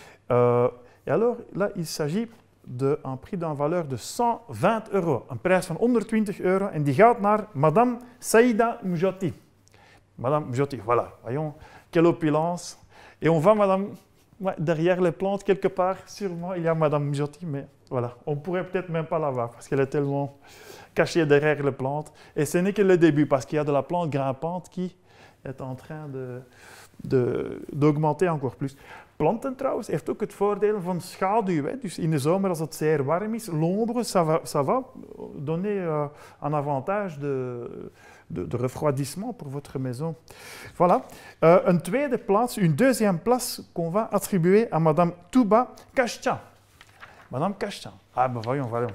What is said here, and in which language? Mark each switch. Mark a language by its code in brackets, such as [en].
[fr] Et alors, là, il s'agit d'un prix d'une valeur de €120. [nl] Een prijs van €120 en die gaat naar Madame Saïda Mjoti. [fr] Madame Mjoti, voilà, voyons, quelle opulence. Et on voit Madame, ouais, derrière les plantes, quelque part, sûrement, il y a Madame Mjoti, mais voilà, on pourrait peut-être même pas la voir parce qu'elle est tellement cachée derrière les plantes. Et ce n'est que le début parce qu'il y a de la plante grimpante qui est en train d'augmenter encore plus. [nl] Planten trouwens heeft ook het voordeel van schaduw. Hè. Dus in de zomer, als het zeer warm is, [fr] l'ombre, ça va donner un avantage de refroidissement pour votre maison. Voilà. Une deuxième place qu'on va attribuer à Madame Touba Kashcha. Madame Kashcha. Ah ben voyons.